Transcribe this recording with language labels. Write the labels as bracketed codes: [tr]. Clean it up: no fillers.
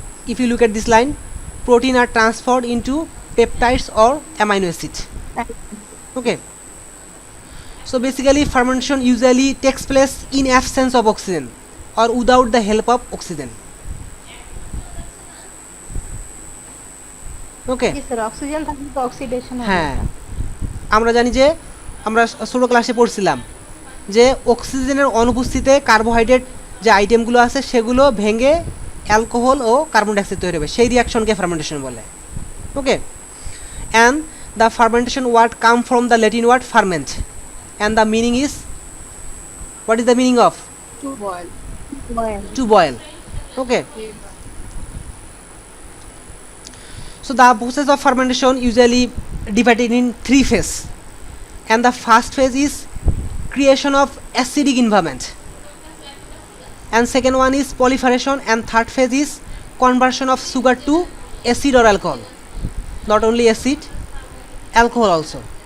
[en] If you look at this line, protein are transferred into peptides or amino acid. Okay, so basically fermentation usually takes place in absence of oxygen or without the help of oxygen. Okay, [bn] sir oxygen থাকলে তো oxidation হবে। হ্যাঁ আমরা জানি যে আমরা ছোট ক্লাসে পড়ছিলাম যে অক্সিজেনের অনুপস্থিতিতে কার্বোহাইড্রেট যে আইটেমগুলো আছে সেগুলো ভেঙে অ্যালকোহল ও কার্বন ডাইঅক্সাইড তৈরি হবে, সেই রিয়াকশনকে ফার্মেন্টেশন বলে. [en] Okay, and the fermentation word come from the Latin word ferment and the meaning is, what is the meaning of? To boil. To boil. Okay, so the process of fermentation usually divided in three phases, and the first phase is creation of acidic environment, and second one is proliferation, and third phase is conversion of sugar to acid or alcohol. Not only acid, alcohol also.